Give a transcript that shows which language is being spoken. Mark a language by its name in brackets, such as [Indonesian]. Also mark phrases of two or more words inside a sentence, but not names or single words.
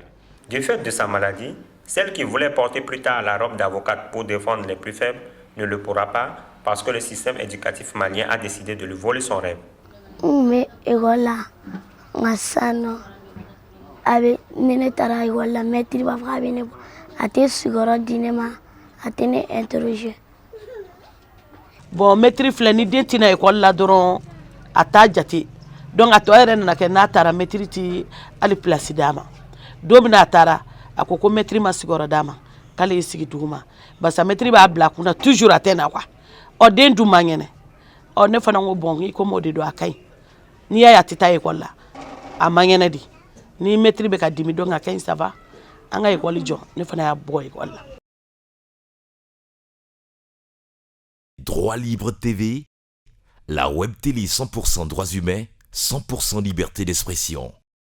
[French] Du fait de sa maladie, celle qui voulait porter plus tard la robe d'avocate pour défendre les plus faibles ne le pourra pas parce que le système éducatif malien a décidé de lui voler son rêve. Mais voilà, Massano, avec Nenetara, voilà, maître Bavravine, a été sur Dinema, a été interrogé. [Bambara] Bon, maître filɛ ni den tɛna école la dɔrɔn a t'a jate donc a tɔ yɛrɛ nana kɛ n'a taara maître ti hali place d'a ma don min a taara a ko maître ma sigiyɔrɔ d'a ma k'ale y'i sigi duguma barisa maître b'a bila a kunna toujours a tɛ na quoi ɔ den dun man kɛnɛ ɔ ne fana ko bon i komi o de don a ka ɲi n'i y'a ye a tɛ taa école la a man kɛnɛ de ni maître bɛ ka dimi donc a ka ɲi [French] ça va [Bambara] an ka école jɔ ne fana y'a bɔ école la. [French] Droit Libre TV, la web télé 100% droits humains, 100% liberté d'expression.